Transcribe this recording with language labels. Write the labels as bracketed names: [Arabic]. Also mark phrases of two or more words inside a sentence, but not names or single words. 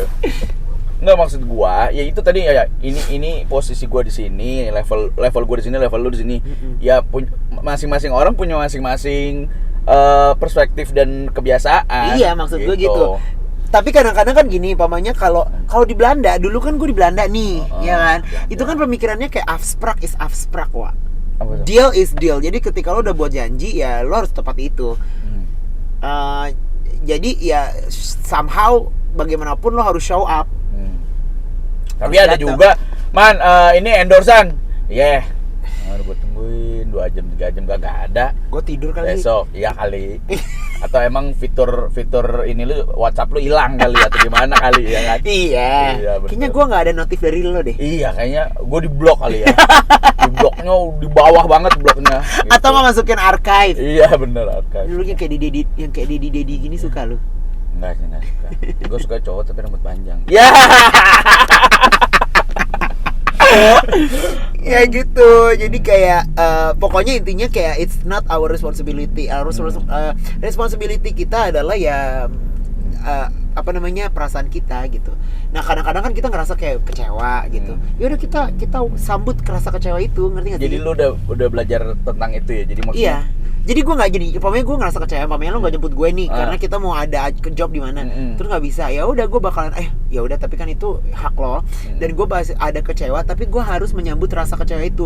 [Indonesian] nggak, maksud gua ya itu tadi ya ini posisi gua di sini, level gua di sini, level lu di sini. Ya masing-masing orang punya masing-masing perspektif dan kebiasaan. Iya, maksud gue gitu. Tapi kadang-kadang kan gini, pamannya kalau di Belanda, dulu kan gue di Belanda nih, ya kan? Itu kan pemikirannya kayak [Dutch] afspraak is afspraak, [Indonesian] Wak. [English] Deal is deal. [Indonesian] Jadi ketika lo udah buat janji, ya lo harus tepati itu. Jadi ya somehow bagaimanapun lo harus show up. Tapi ada juga, ini endorsan. Gue tungguin 2 jam 3 jam gak ada. Gue tidur kali. Besok, iya kali. Atau emang fitur ini lu WhatsApp lu hilang kali atau gimana kali ya kan? Iya. Kayaknya gue nggak ada notif dari lo deh. Iya, kayaknya gue di blok kali ya. Di bloknya di bawah banget bloknya. Gitu. Atau nggak masukin archive? Iya bener, archive. Lu yang kayak Dedi gini suka lu? Enggak suka. Gue suka cowok tapi rambut panjang. Ya. Ya gitu. Jadi kayak pokoknya intinya kayak [English] it's not our responsibility. [Indonesian] Responsibility kita adalah ya apa namanya perasaan kita gitu. Nah kadang-kadang kan kita ngerasa kayak kecewa gitu. Ya udah kita sambut rasa kecewa itu, ngerti nggak sih? Jadi lu udah belajar tentang itu ya. Jadi maksudnya Iya. Jadi gue nggak jadi, umpamanya gue ngerasa kecewa, umpamanya lo nggak jemput gue nih karena kita mau ada job di mana, terus nggak bisa, ya udah gue bakalan ya udah tapi kan itu hak lo, dan gue ada kecewa, tapi gue harus menyambut rasa kecewa itu.